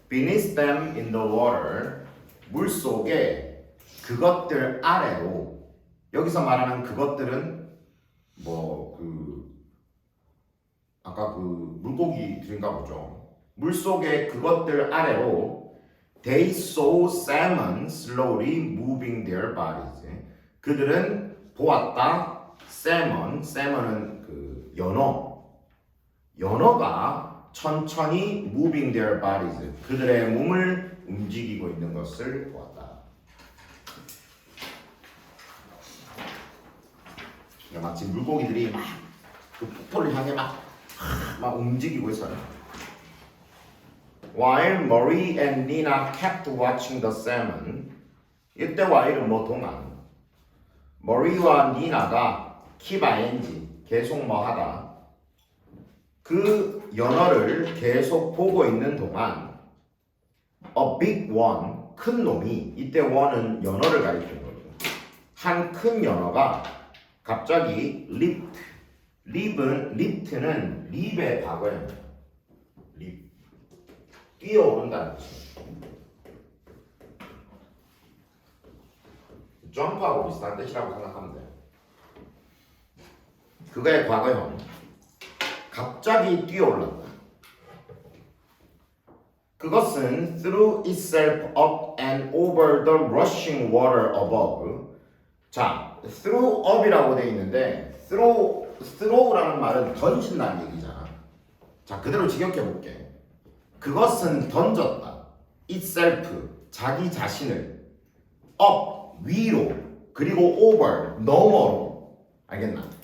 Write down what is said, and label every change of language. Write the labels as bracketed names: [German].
[English] Beneath them in the water. [Korean] 물 속에 그것들 아래로. 여기서 말하는 그것들은 뭐 아까 그 물고기들인가 보죠. 물 속에 그것들 아래로 [English] They saw salmon slowly moving their bodies. [Korean] 그들은 보았다. salmon은 그 연어가 천천히 [English] moving their bodies. [Korean] 그들의 몸을 움직이고 있는 것을 보았다. 그러니까 마치 물고기들이 막 그 폭포를 향해 막 움직이고 있어요. [English] While Marie and Nina kept watching the salmon. [Korean] 이때 while은 뭐 동안. 머리와 니나가 keep ing 계속 뭐 하다. 그 연어를 계속 보고 있는 동안 [English] a big one [Korean] 큰 놈이 이때 one은 연어를 가리키는 거죠. 한 큰 연어가 갑자기 leap는 leap의 과거예요. leap 뛰어오른다는 뜻이에요. 점프하고 비슷한 뜻이라고 생각하면 돼요. 그거의 과거형. 갑자기 뛰어올랐다. 그것은 [English] threw itself up and over the rushing water above. [Korean] 자, threw up이라고 되어 있는데 throw라는 말은 던진다는 얘기잖아. 자, 그대로 직역해 볼게. 그것은 던졌다. itself 자기 자신을 up 위로 그리고 over 너머로 알겠나?